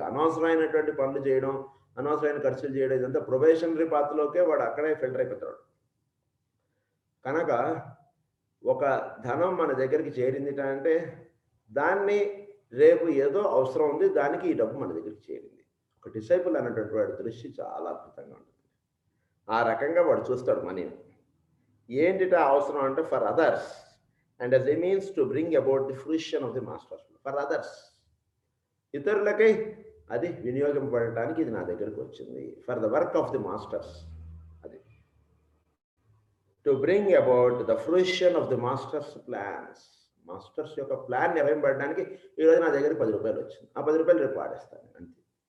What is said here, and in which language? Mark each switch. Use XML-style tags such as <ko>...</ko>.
<te>అనవసరమైనటువంటి పనులు చేయడం, అనవసరమైన ఖర్చులు చేయడం, ఇదంతా ప్రొబేషనరీ పాత్రలోకే వాడు అక్కడే ఫిల్టర్ అయిపోతాడు. కనుక ఒక ధనం మన దగ్గరికి చేరింది అంటే దాన్ని రేపు ఏదో అవసరం ఉంది, దానికి ఈ డబ్బు మన దగ్గరికి చేరింది. ఒక డిసైపుల్ అన్నటువంటి వాడి దృష్టి చాలా అద్భుతంగా ఉంటుంది. ఆ రకంగా వాడు చూస్తాడు మనీని. ఏంటిట అవసరం అంటే</te> <en>For others and as a means to bring about the fruition of the master's plan. For others,</en> <te>ఇతరులకై అది వినియోగింపబడటానికి ఇది నా దగ్గరకు వచ్చింది.</te> <en>for the work of the masters,</en> <te>అది</te> <en>To bring about the fruition of the masters plans.</en> <te>Masters యొక్క plan నిర్వహింపబడడానికి ఈరోజు నా దగ్గర 10 రూపాయలు వచ్చింది, ఆ 10 రూపాయలు రేపు వాడేస్తాను అంతే.</te>